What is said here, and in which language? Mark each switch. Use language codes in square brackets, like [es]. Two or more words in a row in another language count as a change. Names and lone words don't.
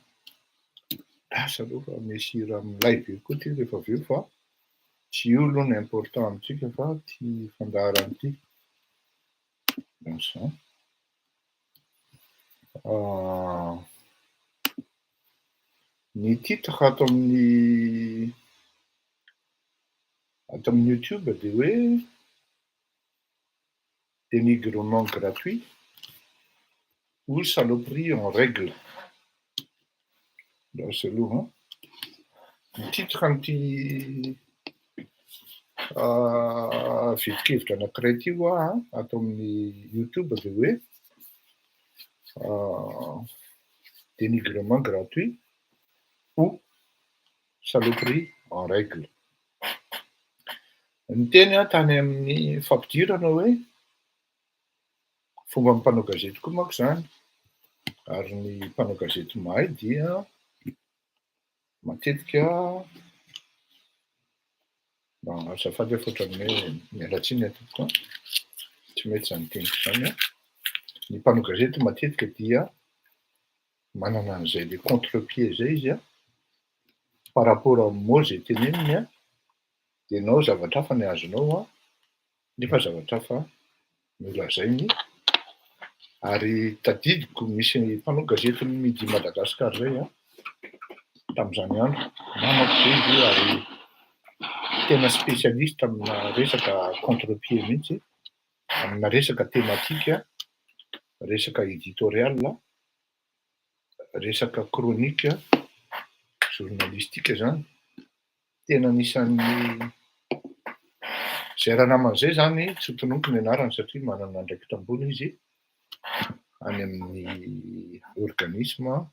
[mg] Lasa aloha fa misy hira milay be koa ty rehefa avy eo fa tsy io aloha ny important amintsika fa ty fandaharany ty. Zany. Ny titre ato amin'ny YouTube dia hoe [fr] dénigrement gratuit ou saloperie en règle. [mg] Lasa aloha ny titre an'ity vidik-kevitra anankiray ty ho ato amin'ny YouTube dia hoe [fr] dénigrement gratuit ou saloperie en règle. [mg] Ny teny tany amin'ny fampidirana hoe fomba mpanao gazety koa manko zany, ary ny mpanao gazety mahay dia matetika azafady fa ohatran'ny hoe mialatsiny atoko tsy mety zany teniko zany a. Ny mpanao gazety matetika dia manana an'izay [fr] le contre-pied [mg] zay izy [fr] par rapport [mg] amin'ny mot zay teneniny dia ianao zavatra hafa ny azonao nefa zavatra fa nolazainy ary tadidiko misy mpanao gazety Midi Madagasikara zay tamin'izany andro namako be izy io ary tena spécialiste amina resaka contre-pied mihitsy amina resaka thématique resaka éditorial resaka [fr] chronique journalistique [mg] zany tena anisan'ny zay raha naman'izay zany tsy tonoiko ny anarany satria manana andraikitra ambony izy any amin'ny organisme